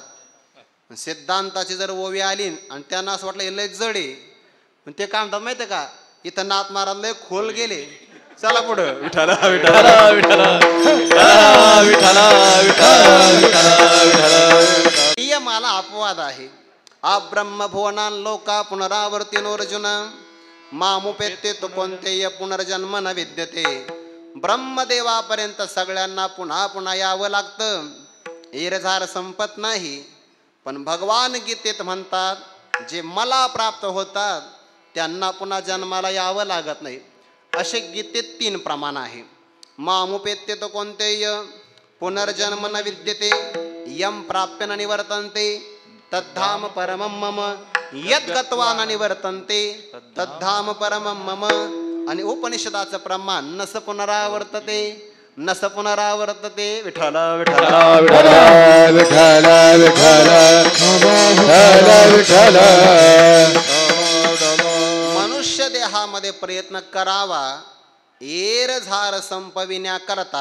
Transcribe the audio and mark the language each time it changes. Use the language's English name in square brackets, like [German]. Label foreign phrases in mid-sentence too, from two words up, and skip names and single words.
[Marathi] सिद्धांताची जर ओवी आली आणि त्यांना असं वाटलं हे लय जडे, पण ते काय म्हणतात माहिती का, इथं नाथ महाराज लय खोल गेले, चला पुढं. विठाला विठाला विठाला विठाला विठाला. नियमाला अपवाद आहे. [Sanskrit] अब्रह्मभुवनान लोका पुनरावर्तिनोर्जुन मामुपेत्ते तो कोणतेय पुनर्जन्म न विद्यते. [Marathi] ब्रह्मदेवापर्यंत सगळ्यांना पुन्हा पुन्हा यावं लागतं. इरझार संपत नाही. पण भगवान गीतेत म्हणतात, जे मला प्राप्त होतात त्यांना पुन्हा जन्माला यावं लागत नाही. असे गीतेत 3 प्रमाण आहे. [Sanskrit] मामुपेत्ते तो कोणतेय पुनर्जन्म न विद्यते. यम प्राप्य न निवर्तन्ते तद्धाम परमं मम. यद् गत्वा न निवर्तन्ते तद्धाम परमं मम. [Marathi] आणि उपनिषदाचं प्रमाण [Sanskrit] नस पुनरावर्तते नस पुनरावर्तते. [Marathi] विठ्ठला विठ्ठला विठ्ठला विठ्ठला विठ्ठला विठ्ठला. मनुष्य देहामध्ये प्रयत्न करावा एरझार संपविण्याकरता.